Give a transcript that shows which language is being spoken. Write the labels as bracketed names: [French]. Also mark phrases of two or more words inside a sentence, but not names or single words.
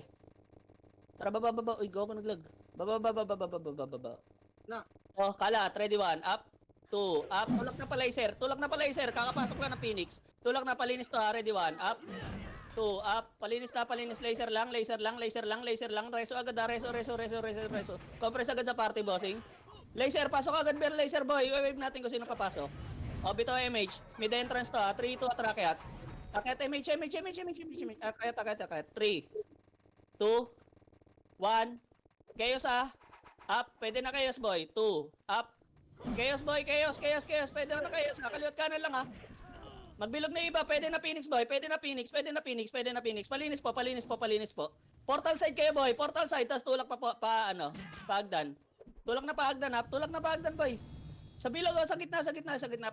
[Filipino] Tara, baba, baba. Uy, go ako naglag. Baba, baba, baba, baba, baba, baba. Na. Oh, kalat. Ready 1. Up. 2. Up. Tulak na pa laser. Tulak na pa laser. Kakapasok lang ng Phoenix. Tulak na palinis to ha. Ready 1. Up. 2. Up. Palinis na, palinis. Laser lang, laser lang, laser lang, laser lang. Reso agad ha. Reso, reso, reso, reso, reso. Compress agad sa party, bossing. Laser. Pasok agad, bear laser, boy. Wave natin kung sino papasok. Oh, bito MH. [English] Mid entrance [Filipino] to ha. 3, 2, atrak akyat. Akyat MH, MH, MH, MH, MH, MH. Akyat, akyat, akyat. 3, 2, 1. Chaos ah. Up. Pwede na chaos, boy. 2. Up. Chaos, boy. Chaos, chaos, chaos. Pwede na chaos. Nakaliwat kanan lang ha. Magbilog na iba. Pwede na Phoenix, boy. Pwede na Phoenix. Pwede na Phoenix. Pwede na Phoenix. Palinis po, palinis po, palinis po. [English] Portal side [Filipino] kayo, boy. [English] Portal side. [Filipino] Tapos tulak pa ano. Paagdan. Tulak na paagdan ha. Tulak na paagdan, boy. Sa bilog, oh, sa gitna, sa gitna, sa gitna.